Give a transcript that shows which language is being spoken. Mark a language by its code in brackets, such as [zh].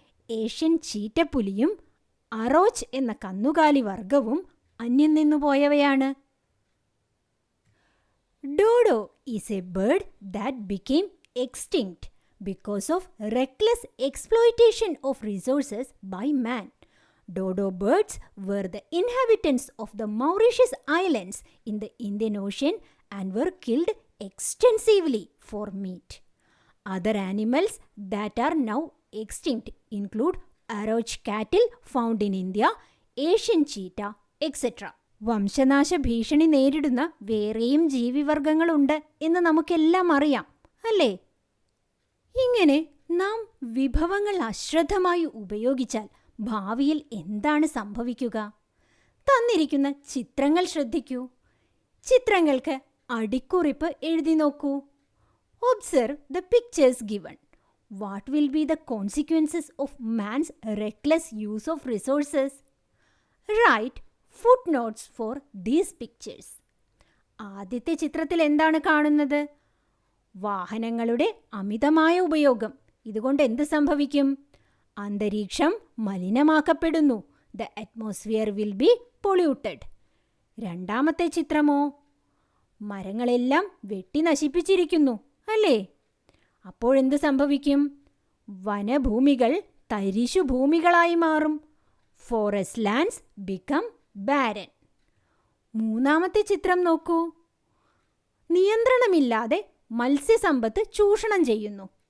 [ml] Asian ചീറ്റപ്പുലിയും അറോച്ച് എന്ന കന്നുകാലി വർഗവും അന്യം നിന്നുപോയവയാണ്. [en] Dodo is a bird that became extinct because of reckless exploitation of resources by man. Dodo birds were the inhabitants of the Mauritius Islands in the Indian Ocean and were killed extensively for meat. Other animals that are now extinct include Aroch cattle found in India, Asian cheetah, etc. [ml] വംശനാശ ഭീഷണി നേരിടുന്ന വേറെയും ജീവിവർഗങ്ങളുണ്ട് എന്ന് നമുക്കെല്ലാം അറിയാം, അല്ലേ? ഇങ്ങനെ നാം വിഭവങ്ങൾ അശ്രദ്ധമായി ഉപയോഗിച്ചാൽ ഭാവിയിൽ എന്താണ് സംഭവിക്കുക? തന്നിരിക്കുന്ന ചിത്രങ്ങൾ ശ്രദ്ധിക്കൂ. ചിത്രങ്ങൾക്ക് അടിക്കുറിപ്പ് എഴുതി നോക്കൂ. [en] Observe the pictures given. What will be the consequences of man's reckless use of resources? Write footnotes for these pictures. [ml] ആദ്യത്തെ ചിത്രത്തിൽ എന്താണ് കാണുന്നത്? വാഹനങ്ങളുടെ അമിതമായ ഉപയോഗം. ഇതുകൊണ്ട് എന്ത് സംഭവിക്കും? അന്തരീക്ഷം മലിനമാക്കപ്പെടുന്നു. [en] The atmosphere will be polluted. [ml] രണ്ടാമത്തെ ചിത്രമോ? മരങ്ങളെല്ലാം വെട്ടി നശിപ്പിച്ചിരിക്കുന്നു, അല്ലേ? അപ്പോഴെന്ത് സംഭവിക്കും? വനഭൂമികൾ തരിശുഭൂമികളായി മാറും. [en] Forest lands become barren. [ml] മൂന്നാമത്തെ ചിത്രം നോക്കൂ. നിയന്ത്രണമില്ലാതെ മത്സ്യസമ്പത്ത് ചൂഷണം ചെയ്യുന്നു.